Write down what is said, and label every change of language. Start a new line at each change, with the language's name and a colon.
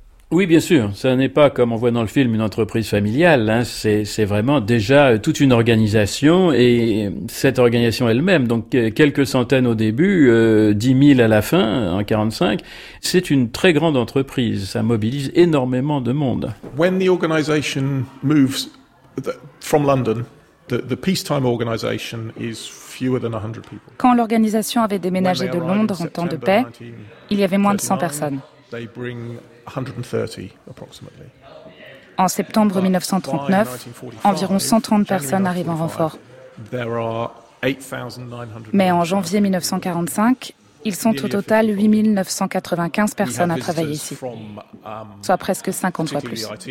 French: Oui, bien sûr. Ça n'est pas, comme on voit dans le film, une entreprise familiale. Hein. C'est vraiment déjà toute une organisation, et cette organisation elle-même, donc quelques centaines au début, 10 000 à la fin, en 45, c'est une très grande entreprise. Ça mobilise énormément de monde.
English: When the organization moves from London, the peacetime organization is fewer than 100 people.
French: Quand l'organisation avait déménagé de Londres en temps de paix, il y avait moins de 100 personnes.
English: They bring 130 approximately.
French: En septembre 1939, environ 130 personnes arrivent en renfort.
English: There are 8,900.
French: Mais en janvier 1945, ils sont au total 8,995 personnes à travailler ici, soit presque 50 fois plus.